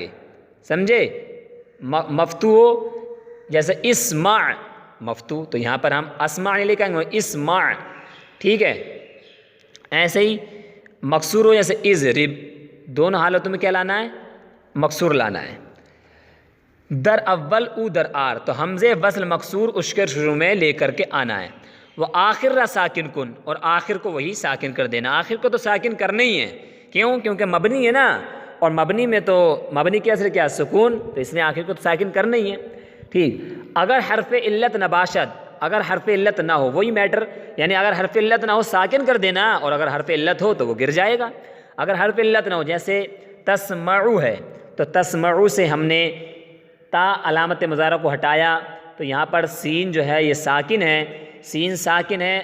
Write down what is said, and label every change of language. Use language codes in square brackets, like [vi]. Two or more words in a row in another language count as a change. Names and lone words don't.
[ur] سمجھے؟ مفتوح ہو جیسے اسمع مفتوح تو یہاں پر ہم اسمع نہیں لے کے آئیں گے، اسمع. ٹھیک ہے. ایسے ہی مکسور ہو جیسے اضرب، دونوں حالتوں میں کیا لانا ہے؟ مکسور لانا ہے. [fa] در اول او در آر [ur] تو حمزے وصل مکسور اس کے شروع میں لے کر کے آنا ہے. [fa] وہ آخر را ساکن کن، [ur] اور آخر کو وہی ساکن کر دینا. آخر کو تو ساکن کرنا ہی ہے. کیوں؟ کیونکہ مبنی ہے نا، اور مبنی میں تو مبنی کے اصل کیا سکون، تو اس نے آخر کو تو ساکن کرنا ہی ہے. ٹھیک. [fa] اگر حرف علت نباشد، [ur] اگر حرف علت نہ ہو، وہی میٹر، یعنی اگر حرف علت نہ ہو ساکن کر دینا، اور اگر حرف علت ہو تو وہ گر جائے گا. اگر حرف علت نہ ہو جیسے تسمعو ہے تو تسمعو سے ہم نے تا علامت مضارع کو ہٹایا تو یہاں پر سین جو ہے یہ ساکن ہے، سین ساکن ہے.